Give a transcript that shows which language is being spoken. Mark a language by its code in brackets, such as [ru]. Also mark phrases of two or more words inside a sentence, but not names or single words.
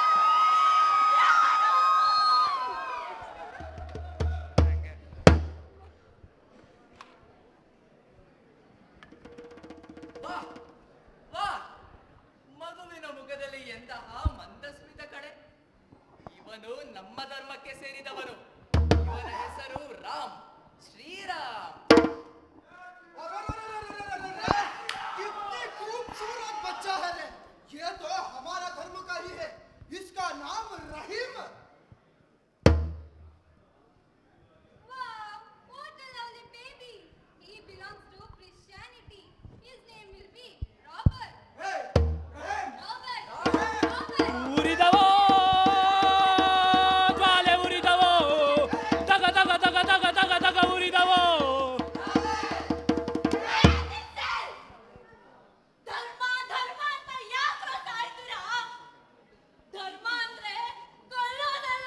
[kn] ವಾ ವಾ, ಮಗುವಿನ ಮುಖದಲ್ಲಿ ಎಂತಹ ಮಂದಸ್ಮಿತ ಕಡೆ. ಇವನು ನಮ್ಮ ಧರ್ಮಕ್ಕೆ ಸೇರಿದವನು. ಇವನ ಹೆಸರು ರಾಮ್, ಶ್ರೀರಾಮ್. [hi] कितनी खूबसूरत बच्चा है रे. ये तो हमारा धर्म का ही है. इसका नाम रहीम. [en] Wow, what a lovely baby. He belongs to Christianity. His name will be Robert. Hey, रहीम. Robert. Robert. [kn] ಉರಿದವೋ ಜ್ವಾಲೆ ಉರಿದವೋ, ತಗ ತಗ ತಗ ತಗ ತಗ ತಗ ಉರಿದವೋ. ಧರ್ಮ ಧರ್ಮ ಅಂತ ಯಾಕೆ ಗೊತ್ತಾಯ್ತೀರಾ? ಧರ್ಮ ಅಂದ್ರೆ ಕೊಲ್ಲೋದು